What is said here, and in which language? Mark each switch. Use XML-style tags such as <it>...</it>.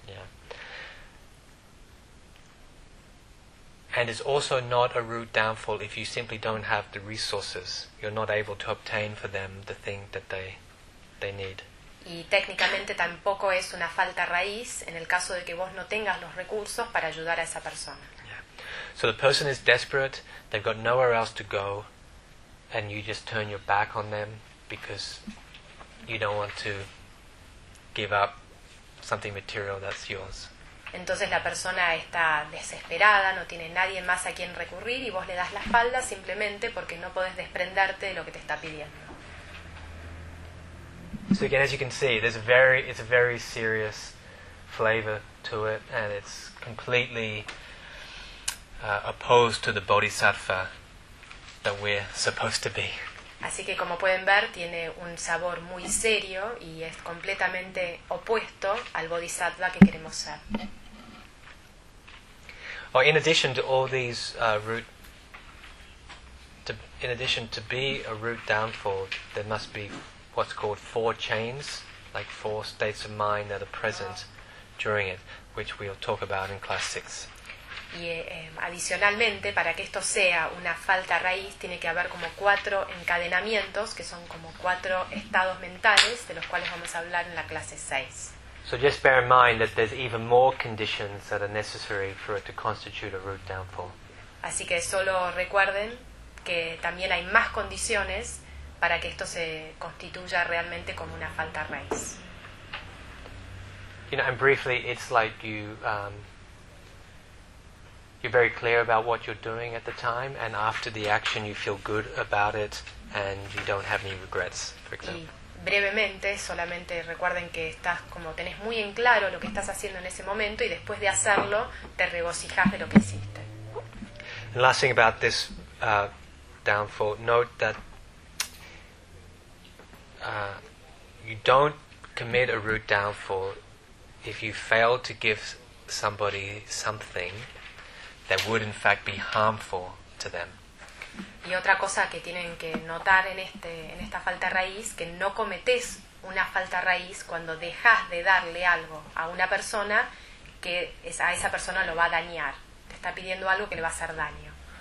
<en>Yeah. And it's also not a root downfall if you simply don't have the resources. You're not able to obtain for them the thing that they need.</en> <es>Y técnicamente tampoco es una falta raíz en el caso de que vos no tengas los recursos para ayudar a esa persona.</es> <en>Yeah. So the person is desperate, they've got nowhere else to go, and you just turn your back on them, because you don't want to give up something material that's yours.</en> <es>Entonces la persona está desesperada, no tiene nadie más a quien recurrir y vos le das la espalda simplemente porque no podés desprenderte de lo que te está pidiendo.</es> <en>So again, as you can see, there's a very, it's a very serious flavor to it, and it's completely opposed to the bodhisattva that we're supposed to be.</en> <es>Así que como pueden ver, tiene un sabor muy serio y es completamente opuesto al bodhisattva que queremos ser.</es> <en>Or in addition to all these root, to, in addition to be a root downfall, there must be what's called four chains, like four states of mind that are present during it, which we'll talk about in class 6.</en> <es>Y adicionalmente, para que esto sea una falta raíz, tiene que haber como cuatro encadenamientos, que son como cuatro estados mentales, de los cuales vamos a hablar en la clase 6.</es> <en>So just bear in mind that there's even more conditions that are necessary for it to constitute a root downfall.</en> <es>Así que solo recuerden que también hay más condiciones para que esto se constituya realmente como una falta raíz.</es> <en>You know, and briefly, it's like you, you're very clear about what you're doing at the time, and after the action you feel good about it, and you don't have any regrets, for example.</en> <es>Brevemente, solamente recuerden que estás como tenés muy en claro lo que estás haciendo en ese momento y después de hacerlo te regocijas de lo que hiciste.</es> <en>And last thing about this downfall, note that you don't commit a root downfall if you fail to give somebody something that would in fact be harmful to them.</en> <es>Y otra cosa que tienen que notar en este, en esta falta raíz, que no cometés una falta raíz cuando dejas de darle algo a una persona que es, a esa persona lo va a dañar. Te está pidiendo algo que le va a hacer daño.</es>